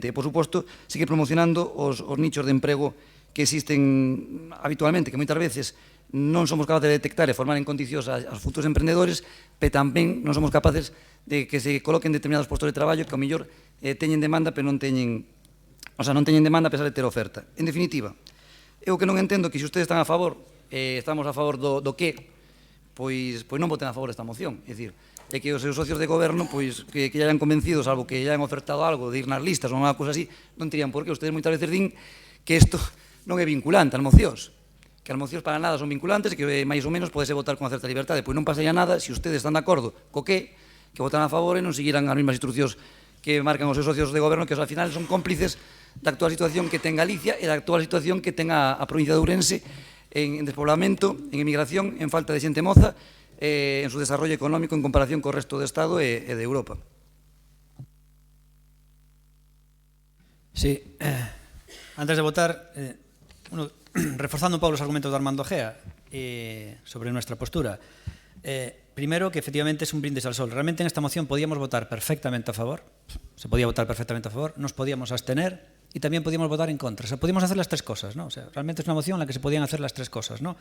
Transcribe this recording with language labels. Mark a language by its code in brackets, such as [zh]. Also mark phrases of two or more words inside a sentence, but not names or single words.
[gl] E, por suposto, sigue promocionando os nichos de emprego que existen habitualmente, que moitas veces non somos capaces de detectar e formar en condicións aos futuros emprendedores, pero tamén non somos capaces de que se coloquen determinados postos de traballo que ao mellor teñen demanda, pero non teñen demanda a pesar de ter oferta. En definitiva, eu que non entendo que se ustedes están a favor, estamos a favor do que, pois non voten a favor desta moción. É dicir, é que os seus socios de goberno, pois que [es] ya hayan convencido, [gl] salvo que [es] ya hayan ofertado algo [gl] de ir nas listas ou unha cousa así, non terían por qué. Ustedes moitas veces din que isto non é vinculante, as mocións, que as mocións para nada son vinculantes e que máis ou menos podese votar con certa liberdade. Pois non pasaría nada se ustedes están de acordo co que votan a favor e non seguiran as mesmas instruccións que marcan os seus socios de goberno, que ao final son cómplices da actual situación que ten Galicia e da actual situación que ten a provincia de Ourense en despoblamento, en emigración, en falta de xente moza, en [es] su desarrollo económico [gl] en comparación co resto do Estado e de Europa. [es] Sí, antes de votar, reforzando [gl] un pouco os argumentos de [es] Armando Gea sobre nuestra postura, primero que efectivamente es un brindis al sol. Realmente en esta moción podíamos votar perfectamente a favor, se podía votar perfectamente a favor, nos podíamos abstener y también podíamos votar en contra. O sea, podíamos hacer las tres cosas, ¿no? O sea, realmente es una moción en la que se podían hacer las tres cosas, ¿no?